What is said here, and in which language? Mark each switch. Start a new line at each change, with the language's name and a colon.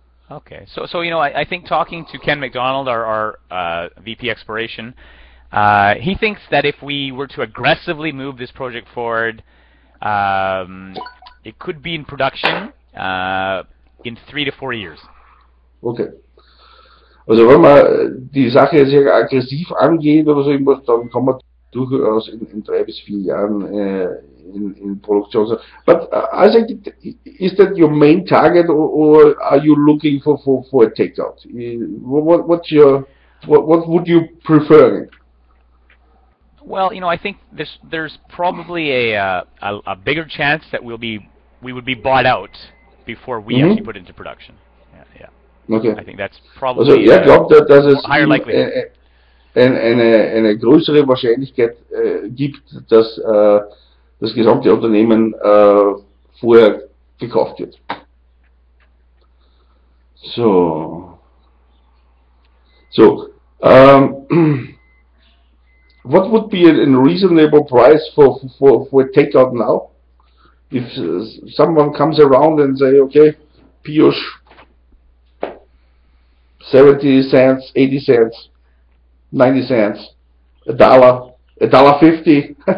English: Okay, so you know, I think talking to Ken McDonald, our VP Exploration, he thinks that if we were to aggressively move this project forward, it could be in production in 3 to 4 years. Okay.
German: Also wenn man die Sache sehr aggressiv angeht oder so irgendwas, dann kann man durchaus in 3 bis 4 Jahren in Produktion sein.
English: But I think, is that your main target, or are you looking for a takeout? What would you prefer? Well, you know, I think there's probably a bigger chance that we would be bought out before we actually put it into production. Yeah. Okay. I think that's probably
German: also, glaubt, dass es
English: higher likelihood.
German: Eine größere Wahrscheinlichkeit gibt, dass das gesamte Unternehmen vorher gekauft wird. So, what would be a reasonable price for a takeout now? If someone comes around and say, okay, Peeyush, 70 cents, 80 cents, 90 cents, $1.50.